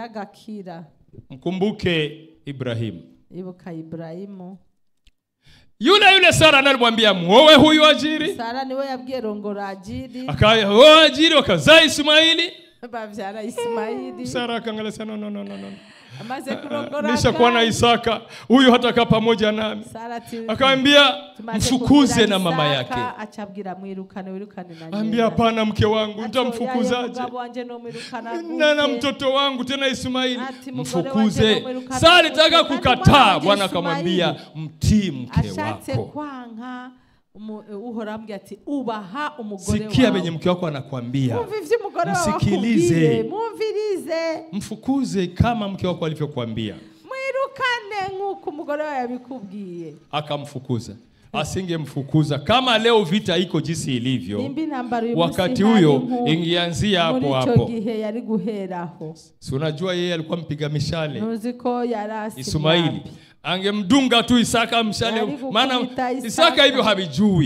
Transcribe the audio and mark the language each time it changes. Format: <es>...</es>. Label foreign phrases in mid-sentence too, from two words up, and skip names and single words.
<sw>Mkumbuke Ibrahimu. Yule Sara alimwambia muoe huyu Ajiri.</sw> <rn>Sara niwe yabwiye rongora Ajiri.</rn> <sw>Akaoa Ajiri, wakazaa Ismaili.</sw> <rn>Bavyara Ismaili.</rn> <sw>Sara akangalia sana, no.</sw> <rn>Amaze kurongora.</rn> <sw>Nishakuwa na Isaka, huyu hatakaa pamoja nami. Akamwambia mfukuze na mama yake.</sw> <rn>Achabwira mwirukane na nyina.</rn> <sw>Ambia hapana mke wangu, nitamfukuzaje? Na mtoto wangu tena Ismaili, mfukuze. Sara alitaka kukataa, Bwana akamwambia mtii mke wako.</sw> <rn>Uhorambye ati ubaha umugore wawe.</rn> <sw>Sikia benye mke wako anakuambia. Msikilize.</sw> <rn>Mumvirize.</rn> <sw>Mfukuze kama mke wako alivyokuambia.</sw> <rn>Mwirukane nk'uko umugore wawe yabikubwiye.</rn> <sw>Akamfukuza. Asingemfukuza kama leo vita iko jinsi ilivyo. Wakati huyo ingeanzia hapo. Si unajua yeye alikuwa mpiga mishale. Ismaili angemdunga tu Isaka mshale, maana Isaka hivyo habijui.</sw>